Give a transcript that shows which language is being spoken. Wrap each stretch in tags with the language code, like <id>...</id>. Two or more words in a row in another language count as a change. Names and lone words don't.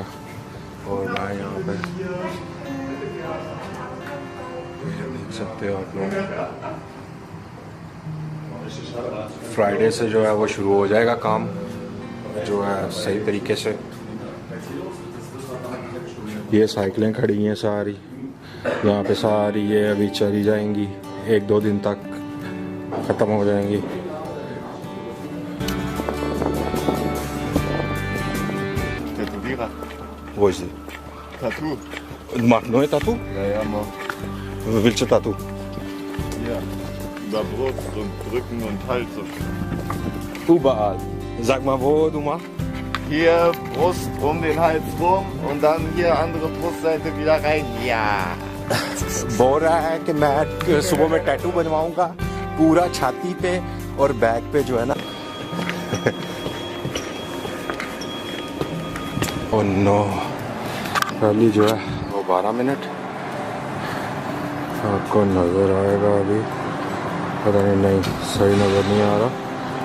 <ur>اور میں یہاں پہ دیکھ سکتے ہو آپ لوگ، فرائیڈے سے جو ہے وہ شروع ہو جائے گا کام جو ہے صحیح طریقے سے. یہ سائیکلیں کھڑی ہیں ساری یہاں پہ، ساری یہ ابھی چلی جائیں گی، 1-2 دن تک ختم ہو جائیں گی.</ur> <de>Tätowierer. Wo ist sie? Tattoo. Macht neue Tattoo? Ja, Mann. Welche Tattoo? Hier. Über Brust und Rücken und Hals. Überall. Sag mal, wo du machst? Hier Brust um den Hals rum und dann hier andere Brustseite wieder rein. Ja.</de> <ur>بول رہا ہے کہ میں صبح میں ٹیٹو بنواؤں گا پورا چھاتی پہ اور بیک پہ جو ہے نا.</ur> <en>oh no,</en> <ur>پہلی جو ہے وہ 12 منٹ آپ کو نظر آئے گا، ابھی پتہ نہیں صحیح نظر نہیں آ رہا.</ur>